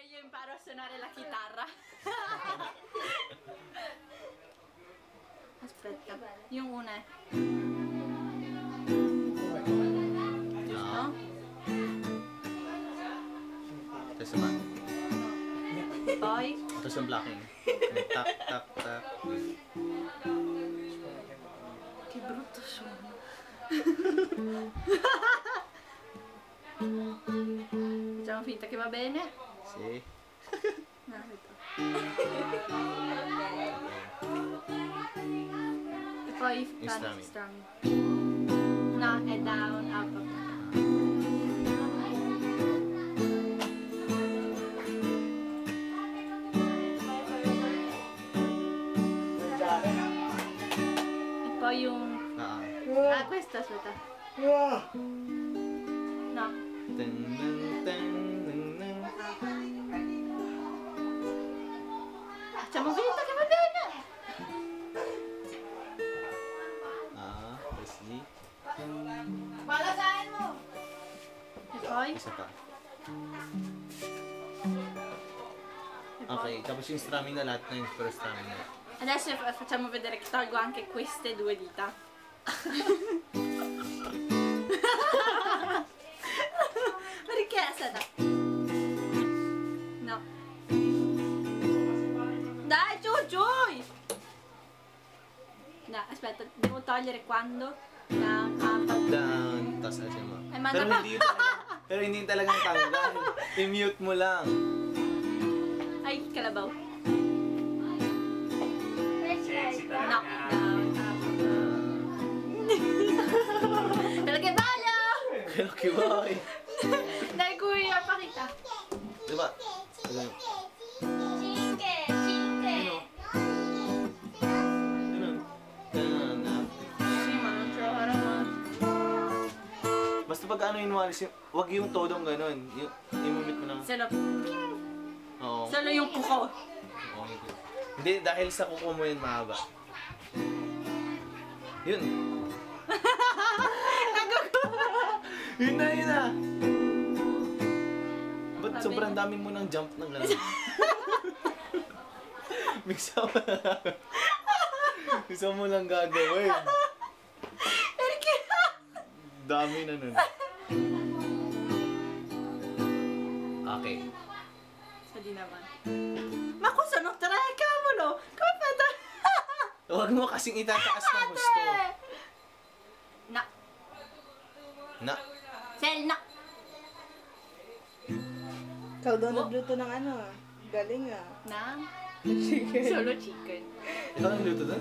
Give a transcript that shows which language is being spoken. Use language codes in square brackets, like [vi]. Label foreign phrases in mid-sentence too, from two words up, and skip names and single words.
[it] imparo a suonare la chitarra. [tl] Aspetta, yung una è. No? Tapos naman. [it] Poi? [tl] Tapos yung blocking. Tap, tap, tap. [it] Che brutto suono. Facciamo finta che va bene. Sì. No, aspetta. E poi strumming. No, è [en] down, up, up. [it] E poi un... Ah, questo aspetta. No. Facciamo finta che va bene. [tl] Ah, tapos di. Balasahin mo. [it] E poi? [tl] Isa pa. Okay, tapos yung strumming na lahat na yung [en] first strumming [tl] na. [it] Adesso facciamo vedere che tolgo anche queste due dita. Perché aspetta? No. Dai, giù! No, aspetta, devo togliere quando? [en] Down, up, up. Down, [tl] tapos alisin mo. Manda Pero pa. hindi yun talaga, pero hindi yun talagang tanggal. I-mute mo lang. Ay, kalabaw. Sexy No, talaga. [en] down, up. [it] Pero che ballo! [tl] Kaya boy. Dai kuya, pakita. Diba? [it] Cinque, cinque. [tl] Ganun. Ganun. [it] Sì, ma non ce lo farò mai. [tl] Basta pag ano yung walis, wag yung todong ganun. I-mute mo lang. Solo, Oo. solo yung kuko. Oo. Hindi, dahil sa kuko mo yun mahaba. Yun. Yun na. Ba't Sabi sobrang niya. dami mo ng jump ng gano'n? Mixaw mo lang. Mixaw mo lang gagawin. [it] Perché? [tl] Dami na nun. Okay. So di naman. [it] Ma kung sono tre, cavolo! Come fate? [tl] Huwag mo kasing itataas ng gusto. No. Na. Sel, no. Ikaw daw nagluto ng ano ah. Galing ah. Na? Chicken. Solo chicken. Ikaw ang luto doon?